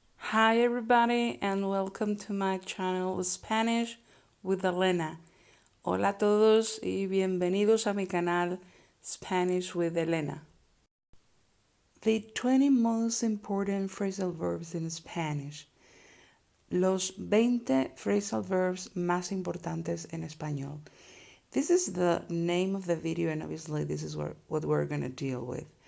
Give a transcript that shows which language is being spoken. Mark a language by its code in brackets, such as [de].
[en] Hi everybody and welcome to my channel Spanish with Elena. [es] Hola a todos y bienvenidos a mi canal Spanish with Elena. [en] The 20 most important phrasal verbs in Spanish. [es] Los 20 phrasal verbs más importantes en español. [en] This is the name of the video and obviously this is what we're going to deal with.